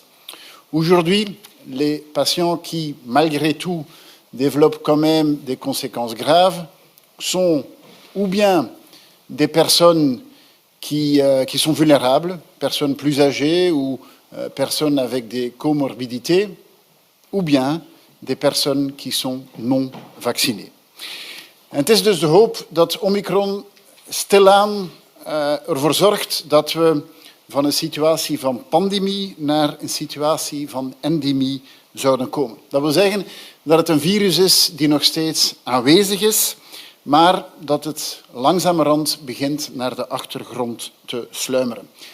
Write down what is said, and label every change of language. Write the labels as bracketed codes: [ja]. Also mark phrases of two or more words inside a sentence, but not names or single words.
[fr] Aujourd'hui, les patients qui, malgré tout, développent quand même des conséquences graves sont ou bien des personnes qui sont vulnérables, personnes plus âgées ou personnes avec des comorbidités, ou bien des personnes qui sont non vaccinées. [nl] En het is dus de hoop dat Omicron stilaan ervoor zorgt dat we van een situatie van pandemie naar een situatie van endemie zouden komen. Dat wil zeggen dat het een virus is die nog steeds aanwezig is, maar dat het langzamerhand begint naar de achtergrond te sluimeren.